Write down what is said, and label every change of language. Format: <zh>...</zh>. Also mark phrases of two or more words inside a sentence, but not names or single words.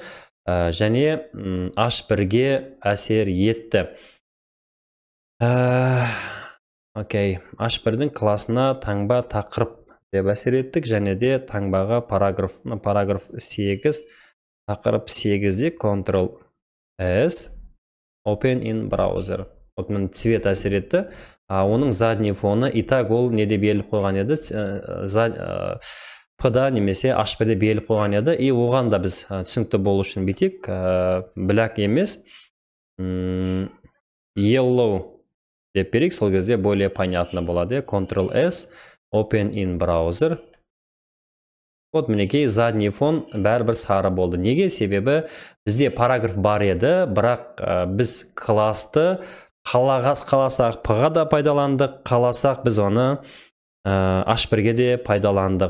<kk>Және H1-ге әсер етті. Окей, H1-дің классына таңба тақырып деп әсер еттік. Және де таңбаға параграф 8, тақырып 8-де Ctrl-S.</kk> <en>Open in browser.</en> <kk>Оның цвет әсер етті. Оның</kk> <ru>задний фоны</ru> <kk>итак ол неде беріліп қойған еді? P-да немесе H1-де беріліп қойған еді. И оған да біз түсінікті болу үшін бетек. Black емес. Yellow деп берейік. Сол кезде</kk> <ru>более понятно</ru> <kk>болады.</kk> <en>Ctrl-S. Open in browser.</en> <kk>Вот мінекей</kk> <ru>задний фон</ru> <kk>бәрібір сары болды. Неге? Себебі бізде параграф бар еді, бірақ біз классты қаласақ P-ға да пайдаландық, қаласақ біз оны H1-ге де пайдаландық.</kk>